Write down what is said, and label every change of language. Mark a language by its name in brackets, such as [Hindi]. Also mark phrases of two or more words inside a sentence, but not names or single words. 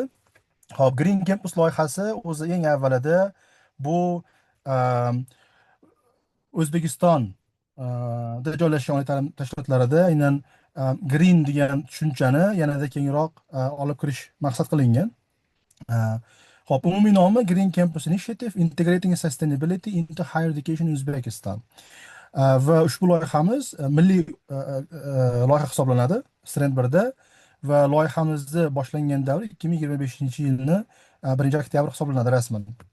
[Uzbek] Hop, Green Campus loyihasi o'zi eng avvalida bu O'zbekiston da joylashgan oliy ta'lim tashkilotlarida aynan green degan tushunchani yanada kengroq olib kirish maqsad qilingan. Hop, umumiy nomi Green Campus Initiative Integrating Sustainability into Higher Education in Uzbekistan. Va ushbu loyihamiz milliy loyiha hisoblanadi Strand 1da va loyihamizni boshlangan davr 2025-yilni 1-oktyabr hisoblanadi rasman.